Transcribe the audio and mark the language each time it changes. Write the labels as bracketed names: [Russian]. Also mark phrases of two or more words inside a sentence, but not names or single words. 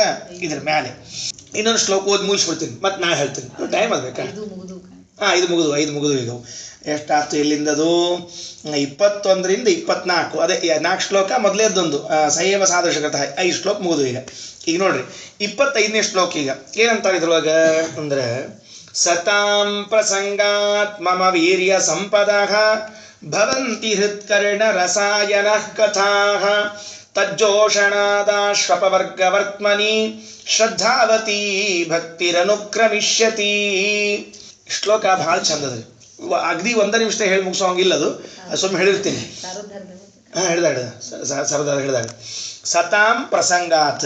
[Kannada] ಇದ್ರ ಮೇಲೆ ಇನ್ನೊಂದು ಶ್ಲೋಕ ಓದಿ ಮುಗಿಸ್ಬಿಡ್ತೀನಿ, ಮತ್ತೆ ನಾ ಹೇಳ್ತೀನಿ. ಟೈಮ್ ಆಗಬೇಕಾ? ಇದು ಮುಗಿದು ಈಗ ಎಷ್ಟಾಯ್ತು ಇಲ್ಲಿಂದದು? 21ರಿಂದ 24. ಅದೇ 4 ಶ್ಲೋಕ ಮೊದಲೇದೊಂದು [Sanskrit] ಸಯೇವ ಸಾದೃಶಕತಃ [Kannada] 5 ಶ್ಲೋಕ ಮುಗಿದು ಈಗ ನೋಡ್ರಿ 25ನೇ ಶ್ಲೋಕ. ಈಗ ಏನಂತಾರೆ ಇದ್ರೊಳಗೆ ಅಂದ್ರೆ, [Sanskrit] ಸತಾಂ ಪ್ರಸಂಗಾತ್ ಮಮ ವೀರ್ಯ ಸಂಪದಃ ಭವಂತಿ ಹೃತ್ಕರ್ಣ ರಸಾಯನ ಕಥಾಃ ತಜ್ಜೋಷಣಾದಾಶ್ವಪವರ್ಗವರ್ತ್ಮನಿ ಶ್ರದ್ಧಾವತಿ ಭಕ್ತಿರನುಕ್ರಮಿಷ್ಯತಿ. [Kannada] ಶ್ಲೋಕ ಭಾಳ ಚಂದದ್ರಿ. ಅಗದಿ 1 ನಿಮಿಷ ಹೇಳಿ ಮುಗಿಸೋಂಗಿಲ್ಲ. ಅದು ಸುಮ್ಮನೆ ಹೇಳಿರ್ತೀನಿ. ಹೇಳಿದಾಗ [Sanskrit] ಸತಾಂ ಪ್ರಸಂಗಾತ್.